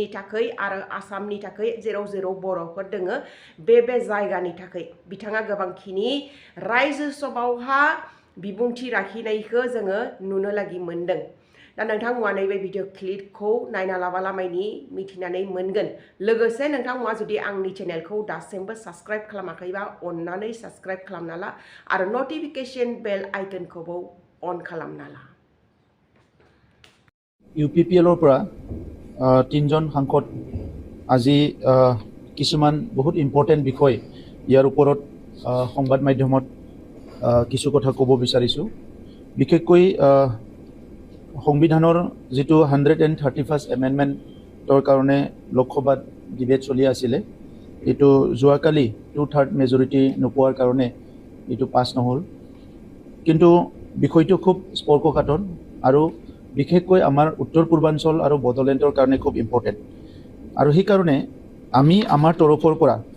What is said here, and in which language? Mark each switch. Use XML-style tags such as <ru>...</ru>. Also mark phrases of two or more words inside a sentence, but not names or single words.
<brx>थाखाय आरो आसामनि थाखाय जेराव बर'फोर दोङो बे जायगानि थाखाय बिथाङा गोबांखिनि रायजो सभायावहा बिबुंथि राखिनायखौ जोङो नुनो लागि मोनदों दा नोंथांमोना नैबे भिडिअ क्लिपखौ नायना लाबालामायनि मिथिनानै मोनगोन लोगोसे नोंथांमोना जुदि आंनि चेनेलखौ दासिमबो साबस्क्राइब खालामाखैबा अन्नानै साबस्क्राइब खालामना ला आरो</brx> <en>notification bell</en> <brx>आइकनखौबो अन खालामना ला</brx> <as>UPPLৰ পৰা তিনজন সাংসদ আজি কিছুমান বহুত ইম্পৰ্টেণ্ট বিষয় ইয়াৰ ওপৰত সংবাদ মাধ্যমত কিছু কথা ক'ব বিচাৰিছোঁ বিশেষকৈ সংবিধানৰ যেটো 131st এমেণ্ডমেণ্টৰ কাৰণে লোকসভাত ডিবেট চলি আছিলে এটো যোৱাকালি 2/3 মেজৰিটি নোপোৱাৰ কাৰণে এটো পাছ নহল কিন্তু বিষয়টো খুব স্পৰ্শকাতৰ আৰু বিশেষকৈ আমাৰ উত্তৰ পূৰ্বাঞ্চল আৰু বড়োলেণ্ডৰ কাৰণে খুব ইম্পৰ্টেণ্ট আৰু সেই কাৰণে আমি আমাৰ তৰফৰ পৰা</as>